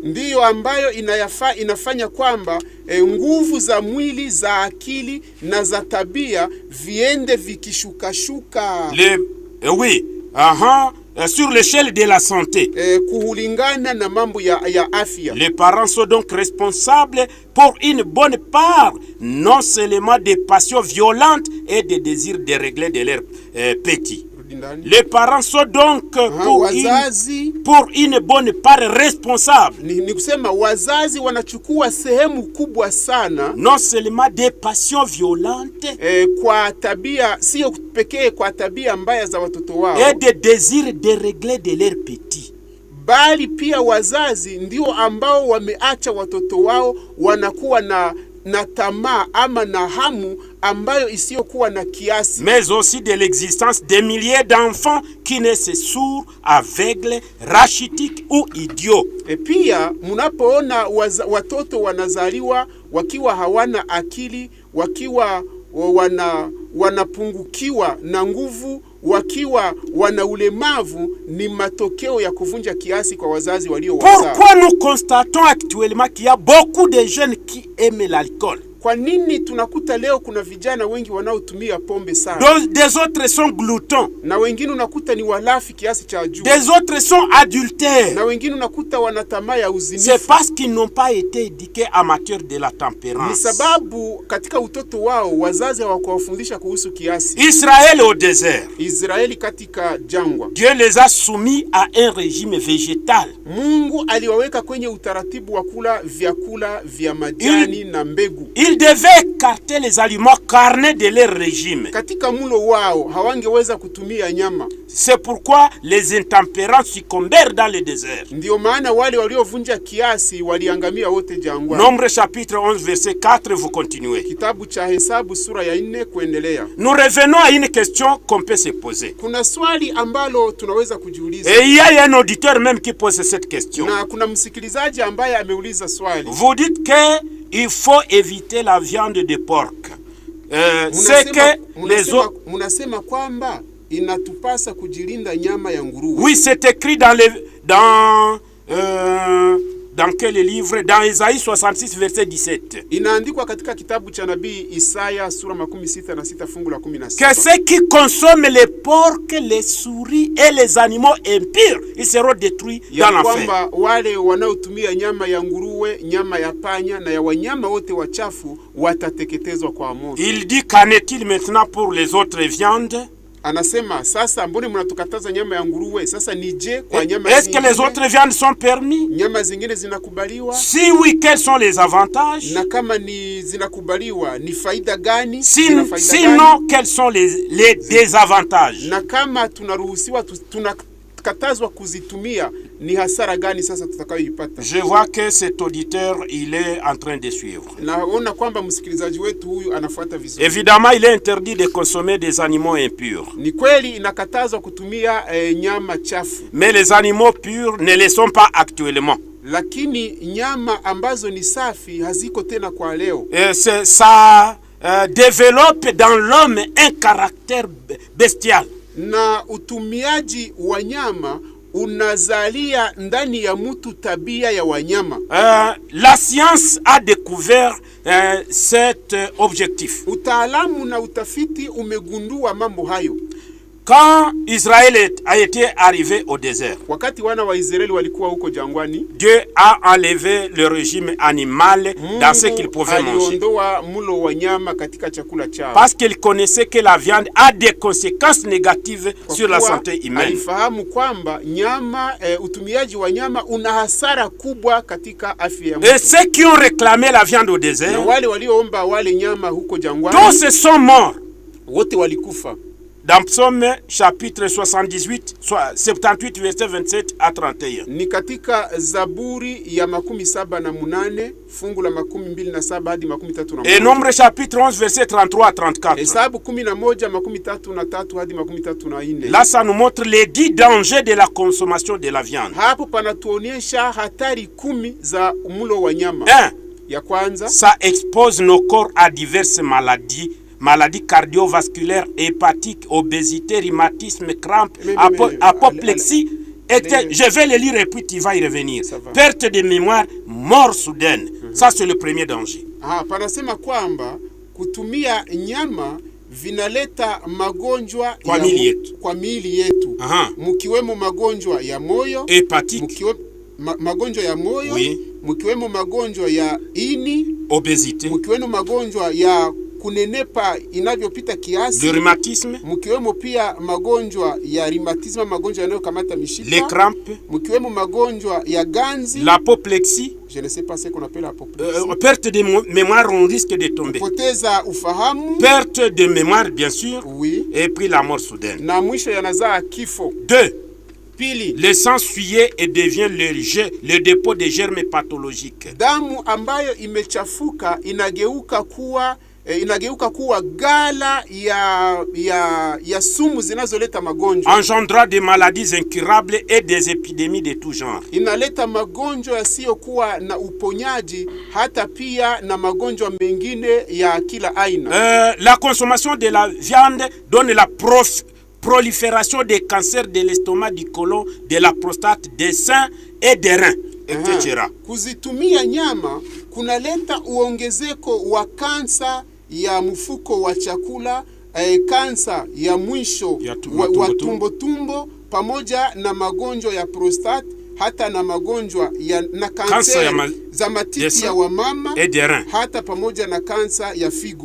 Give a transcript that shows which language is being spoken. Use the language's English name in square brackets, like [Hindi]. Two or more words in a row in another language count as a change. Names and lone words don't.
[Swahili] Ndiyo ambayo inafanya kwamba nguvu za mwili, za akili na za tabia viende vikishukashuka. [French] Oui, sur l'échelle de la santé. [Swahili] Kuhulingana na mambo ya afya. [French] Les parents sont donc responsables pour une bonne part, non seulement des passions violentes et des désirs déréglés de leurs petits. Les parents sont donc pour une bonne part responsables. [Swahili] Ni kusema wazazi wanachukua sehemu kubwa sana, [French] non seulement des passions violentes, [Swahili] kwa tabia sio pekee kwa tabia mbaya za watoto wao, [French] et des désirs déréglés de leurs petits, [Swahili] bali pia wazazi ndio ambao wameacha watoto wao wanakuwa na tamaa ama na hamu ambayo isiyokuwa na kiasi. [French] Mais aussi de l'existence des milliers d'enfants qui naissent sourds, aveugles, rachitiques ou idiots. [Swahili] Pia mnapoona watoto wanazaliwa wakiwa hawana akili, wakiwa wanapungukiwa na nguvu, wakiwa wana ulemavu, ni matokeo ya kuvunja kiasi kwa wazazi waliowazaa. [French] Pourquoi nous constatons actuellement qu'il y a beaucoup de jeunes qui aiment l'alcool? [Swahili] Kwa nini tunakuta leo kuna vijana wengi wanaotumia pombe sana? [French] Des autres sont gloutons. [Swahili] Na wengine unakuta ni walafi kiasi cha juu. [French] Des autres sont adultères. [Swahili] Na wengine unakuta wana tamaa ya uzinifu. [French] C'est parce qu'ils n'ont pas été éduqués en matière de la tempérance. [Swahili] Ni sababu katika utoto wao wazazi hawakuwafundisha kuhusu kiasi. [French] Israël au désert. [Swahili] Israeli katika jangwa. [French] Dieu les a soumis à un régime végétal. [Swahili] Mungu aliwaweka kwenye utaratibu wa kula vyakula vya majani na mbegu. [French] Ils devaient écarter les aliments carnés de leur régime. [Swahili] Katika mlo wao hawangeweza kutumia nyama. [French] C'est pourquoi les intempérants succombèrent dans le désert. [Swahili] Ndio maana wale waliovunja kiasi waliangamia wote jangwani. [French] Nombre chapitre 11 verset 4, vous continuez. [Swahili] Kitabu cha Hesabu sura ya 4 kuendelea. [French] Nous revenons à une question qu'on peut se poser. [Swahili] Kuna swali ambalo tunaweza kujiuliza. [French] Et il y a un auditeur même qui pose cette question. [Swahili] Na kuna msikilizaji ambaye ameuliza swali. [French] Vous dites que il faut éviter la viande de porc. C'est que les autres... [Swahili] Munasema kwamba inatupasa kujilinda nyama ya nguruwe. [French] Oui, c'est écrit dans quel livre? Dans Isaïe 66 verset 17. [Swahili] Inaandikwa katika kitabu cha nabii Isaya sura 66 fungu la 17. [French] Que ceux qui consomment les porcs, les souris et les animaux impurs, ils seront détruits dans l'enfer. [Swahili] Kwamba wale wanaotumia nyama ya nguruwe, nyama ya panya na ya wanyama wote wachafu watateketezwa kwa moto. [French] Il dit qu'en est-il maintenant pour les autres viandes? [Swahili] Anasema sasa mbona mnatukataza nyama ya nguruwe? Sasa nije kwa nyama [French] Est-ce que les autres viandes sont permis? [Swahili] Nyama zingine zinakubaliwa? [French] Si oui, quels sont les avantages? [Swahili] Na kama ni zinakubaliwa, ni faida gani? [French] Sinon, quels sont les désavantages? [Swahili] Na kama tunaruhusiwa tunakatazwa kuzitumia, ni hasara gani sasa tutakayoipata? [French] Je vois que cet auditeur, il est en train de suivre. [Swahili] Naona kwamba msikilizaji wetu huyu anafuata vizuri. [French] Évidemment, il est interdit de consommer des animaux impurs. [Swahili] Ni kweli inakatazwa kutumia nyama chafu. [French] Mais les animaux purs ne le sont pas actuellement. [Swahili] Lakini nyama ambazo ni safi haziko tena kwa leo. [French] Ça développe dans l'homme un caractère bestial. [Swahili] Na utumiaji wa nyama unazalia ndani ya mtu tabia ya wanyama. [French] La science a découvert cet objectif. [Swahili] Utaalamu na utafiti umegundua mambo hayo. [French] Quand Israël a été arrivé au désert, [Swahili] wakati wana wa Israeli walikuwa huko jangwani, [French] Dieu a enlevé le régime animal dans ce qu'il pouvait manger. [Swahili] Aliondoa mulo wa nyama katika chakula chao. [French] Parce qu'il connaissait que la viande a des conséquences négatives sur la santé humaine. [Swahili] Alifahamu kwamba nyama utumiaji wa nyama una hasara kubwa katika afya ya mtu. [French] Et ceux qui ont réclamé la viande au désert, [Swahili] na wale walioomba wale nyama huko jangwani, [French] tous se sont morts. [Swahili] Wote walikufa. [French] Dans Psaume chapitre 78 verset 27 à 31. [Swahili] Ni katika Zaburi ya 78 fungu la 27 hadi 31. [French] Et Nombre chapitre 11 verset 33 à 34. [Swahili] Hesabu 11:33 hadi 34. [French] Là ça nous montre les 10 dangers de la consommation de la viande. [Swahili] Hapo panatuonyesha hatari 10 za mlo wa nyama. Ya kwanza, [French] ça expose nos corps à diverses maladies cardiovasculaires, hépatiques, obésité, rhumatisme, crampes, apoplexie. Je vais le lire et puis tu vas y revenir. Perte de mémoire, mort soudaine. Ça c'est le premier danger. [Swahili] Panasema kwamba kutumia nyama vinaleta magonjwa kwa miili yetu. Mkiwemo magonjwa ya moyo, hépatique, magonjwa ya moyo, oui. Mkiwemo magonjwa ya ini, obésité, mkiwemo magonjwa ya kunenepa inavyopita kiasi, [French] le rhumatisme, [Swahili] mkiwemo pia magonjwa ya rhumatisme, magonjwa yanayokamata mishipa, [French] les crampes, [Swahili] mkiwemo magonjwa ya ganzi, [French] l'apoplexie, je ne sais pas ce qu'on appelle l'apoplexie, perte de mémoire, on risque de tomber, [Swahili] kupoteza ufahamu, [French] perte de mémoire bien sûr, oui. Et puis la mort soudaine. [Swahili] Na mwisho yanazaa kifo. 2. Pili, [French] le sang souillé et devient le dépôt de germes pathologiques. [Swahili] Damu ambayo imechafuka inageuka kuwa gala ya sumu zinazoleta magonjwa. [French] Engendra des maladies incurables et des épidémies de tout genre. [Swahili] Inaleta magonjwa yasiyokuwa na uponyaji, hata pia na magonjwa mengine ya kila aina. [French] La consommation de la viande donne la prolifération des cancers de l'estomac, du côlon, de la prostate, des seins et des reins, etc. [Swahili] Kuzitumia nyama kunaleta uongezeko wa kansa ya mfuko wa chakula, kansa ya mwisho wa tumbo pamoja na magonjwa ya prostate, hata na magonjwa na kansa za matiti ya wamama, hata pamoja na kansa ya figo.